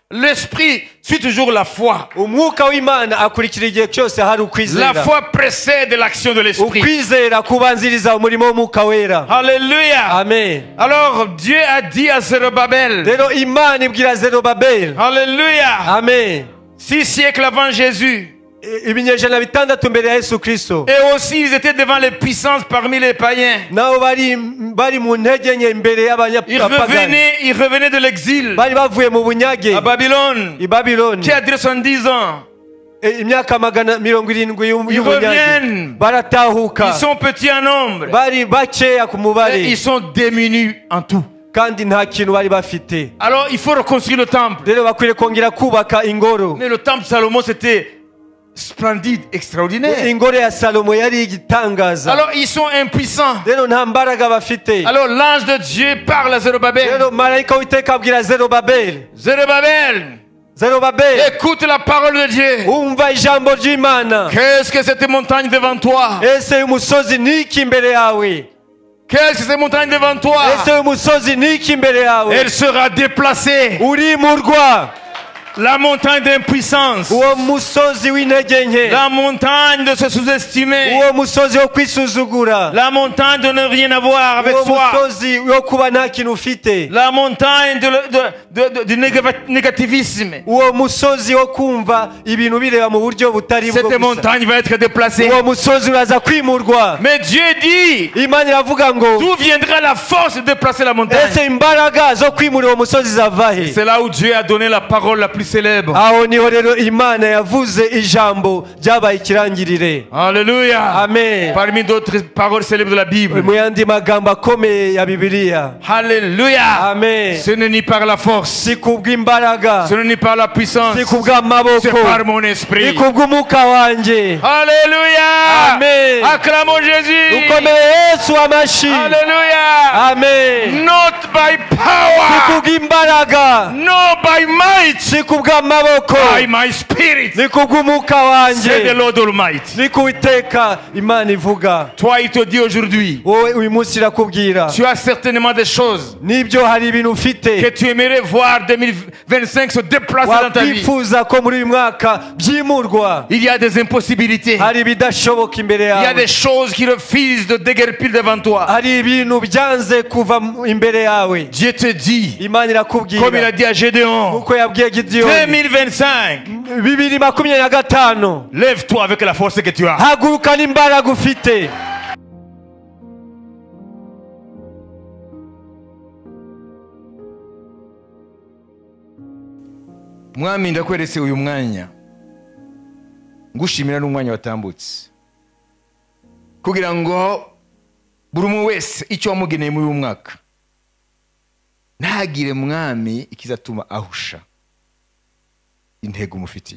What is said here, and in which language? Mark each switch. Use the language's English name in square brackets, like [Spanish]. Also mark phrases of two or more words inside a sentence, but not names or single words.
[French] l'esprit suit toujours la foi. [Kinyarwanda] umwuka w'Imana akurikira igihe cyose hari [French] La [Kinyarwanda] ukwizera. [French] foi précède l'action de l'esprit. [Kinyarwanda] Ukwizera kubanziriza umurimo w'umwuka wera. [French] Alléluia. Amen. Alors Dieu a dit à Zerubabel. [Kinyarwanda] Rero Imana ibwira Zerubabeli. [French] Alléluia. Amen. 6 siècles avant Jésus. [Kinyarwanda] Ibinyejana bitandatu mbere ya Yesu Kristo. [French] Et aussi ils étaient devant les puissances parmi les païens. [Kinyarwanda] Nabo bari mu ntege nke imbere y'abanyapagani. [French] Ils revenaient de l'exil [Kinyarwanda] Bari bavuye mu bunyage [French] à Babylone. [Kinyarwanda] i Babylone. [French] Qui a duré 70 ans. [Kinyarwanda] Imyaka 70 [French] Ils reviennent. [Kinyarwanda] baratahuka. [French] Ils sont petits en nombre. [Kinyarwanda] Bari bakeya ku mubare. [French] Et ils sont démunis en tout. [Kinyarwanda] Kandi nta kintu bari bafite. [French] Alors il faut reconstruire le temple. [Kinyarwanda] Rero bakwiriye kongera kubaka ingoro. [French] Mais le temple de Salomon c'était splendide, extraordinaire. [Kinyarwanda] Ingoro ya Salomo yari igitangaza. [French] Alors ils sont impuissants. [Kinyarwanda] Rero nta mbaraga bafite. [French] Alors l'ange de Dieu parle à Zerubabel. [Kinyarwanda] Rero marayika w'Uwiteka abwira Zerubabeli. [French] Zerubabel, écoute la parole de Dieu. [Kinyarwanda] Umva ijambo ry'Imana. [French] Qu'est-ce que cette montagne devant toi? [Kinyarwanda] Ese umusozi niki imbere yawe? [French] Qu'est-ce que cette montagne devant toi? [Kinyarwanda] Ese umusozi niki imbere yawe? [French] Elle sera déplacée. [Kinyarwanda] Urimurwa. [French] La montagne d'impuissance. [Kinyarwanda] Uwo musozi w'intege nke. [French] La montagne de se sous-estimer. [Kinyarwanda] Uwo musozi wo kwisuzugura. [French] La montagne de ne rien avoir avec [Kinyarwanda] Uwo [French] soi. [Kinyarwanda] musozi wo kuba nta kintu ufite. [French] La montagne du négativisme. [Kinyarwanda] Uwo musozi wo kumva ibintu bireba mu buryo butari bwo. [French] Cette montagne va être déplacée. [Kinyarwanda] Uwo musozi uraza kwimurwa. [French] Mais Dieu dit, [Kinyarwanda] Imana iravuga ngo, [French] d'où viendra la force de déplacer la montagne? [Kinyarwanda] ese imbaraga zo kwimura uwo musozi zava he? [French] C'est là où Dieu a donné la parole la plus célèbre. [Kinyarwanda] Aho niho rero Imana yavuze ijambo ryabaye ikirangirire. [French] Alléluia. Amen. Parmi d'autres paroles célèbres de la Bible. [Kinyarwanda] Mu yandi magambo akomeye ya Bibiliya. [French] Alléluia. Amen. Ce n'est ni par la force. [Kinyarwanda] Si kubw'imbaraga. [French] Ce n'est ni par la puissance. [Kinyarwanda] Si kubw'amaboko. [French] C'est par mon esprit. [Kinyarwanda] Ni kubw'umwuka wanje. [French] Alléluia. Amen. Acclamons Jésus. [Kinyarwanda] Ukomeye Yesu amashi. [French] Alléluia. Amen. [English] Not by [Kinyarwanda] Si [English] power. [Kinyarwanda] kubw'imbaraga. [English] No by might. [Kinyarwanda] Si kubw'amaboko. [English] By my spirit. [Kinyarwanda] Ni kubw'umwuka [English] C'est the [Kinyarwanda] wanje. [English] Lord Almighty. [Kinyarwanda] Ni kuwiteka Imana ivuga. [French] Toi, il te dit aujourd'hui, [Kinyarwanda] Wowe uyu munsi irakubwira. [French] tu as certainement des choses [Kinyarwanda] Nibyo hari ibintu ufite. [French] que tu aimerais voir 2025 se déplacer dans ta vie. [Kinyarwanda] Wakwifuza ko muri uyu mwaka byimurwa. [French] Il y a des impossibilités. [Kinyarwanda] Hari ibidashoboka imbere [French] Il y a [Kinyarwanda] yawe. [French] des choses qui refusent de déguerpir devant toi. [Kinyarwanda] Hari ibintu byanze kuva imbere yawe. [French] Dieu te dit, [Kinyarwanda] Imana [French] comme il a [Kinyarwanda] irakubwira. [French] dit à Gédéon, [Kinyarwanda] Uko yabwiye Gideyoni. 2025, 2025. [French] lève-toi avec la force que tu as. [Kinyarwanda] Haguruka n'imbaraga ufite. Mwami ndakweretse uyu mwanya ngushimira n'umwanya watambutse kugira ngo buri umwe wese icyo wamugeneye muri uyu mwaka ntagire mwami ikizatuma ahusha intego umufitiye.